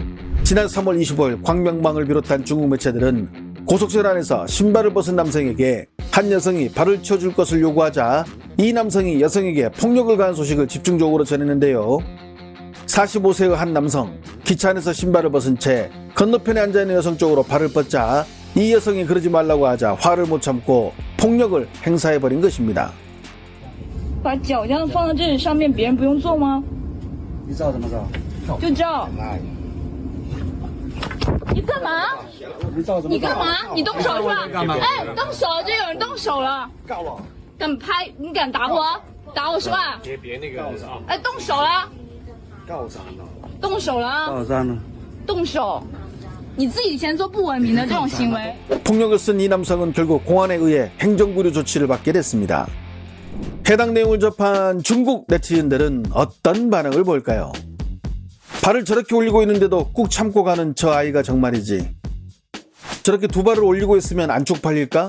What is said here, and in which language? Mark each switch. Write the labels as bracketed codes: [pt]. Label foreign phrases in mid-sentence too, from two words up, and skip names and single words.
[ko] 지난 3월 25일 광명망을 비롯한 중국 매체들은 고속철 안에서 신발을 벗은 남성에게 한 여성이 발을 치워줄 것을 요구하자 이 남성이 여성에게 폭력을 가한 소식을 집중적으로 전했는데요. 45세의 한 남성, 기차 안에서 신발을 벗은 채 건너편에 앉아있는 여성 쪽으로 발을 뻗자 이 여성이 그러지 말라고 하자 화를 못 참고 폭력을 행사해버린 것입니다. [zh] 把脚这样放在这里上面，别人不用坐吗？你照怎么照？就照。你干嘛？你干嘛？你动手是吧？哎，动手！这有人动手了！告我！敢拍？你敢打我？打我是吧？别那个啊！哎，动手了！告啥呢？动手了啊！告啥呢？动手！你自己以前做不文明的这种行为。 [ko] 폭력을 쓴 이 남성은 결국 공안에 의해 행정구류 조치를 받게 됐습니다. 해당 내용을 접한 중국 네티즌들은 어떤 반응을 보일까요? 발을 저렇게 올리고 있는데도 꾹 참고 가는 저 아이가 정말이지. 저렇게 두 발을 올리고 있으면 안 쪽팔릴까?